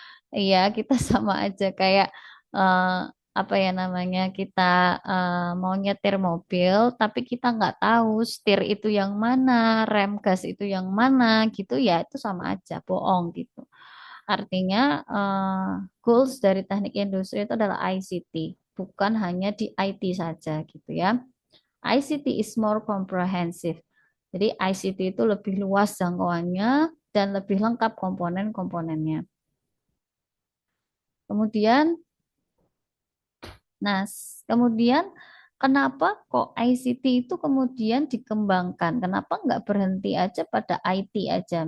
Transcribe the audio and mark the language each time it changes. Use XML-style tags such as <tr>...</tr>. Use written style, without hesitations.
<id>Iya, kita sama aja kayak eh, apa ya namanya kita mau nyetir mobil tapi kita nggak tahu setir itu yang mana, rem gas itu yang mana gitu ya itu sama aja bohong gitu. Artinya goals dari teknik industri itu adalah ICT, bukan hanya di IT saja gitu ya.</id> <en>ICT is more comprehensive.</en> <id>Jadi ICT itu lebih luas jangkauannya dan lebih lengkap komponen-komponennya. Kemudian, kemudian kenapa kok ICT itu kemudian dikembangkan? Kenapa nggak berhenti aja pada IT aja?</id>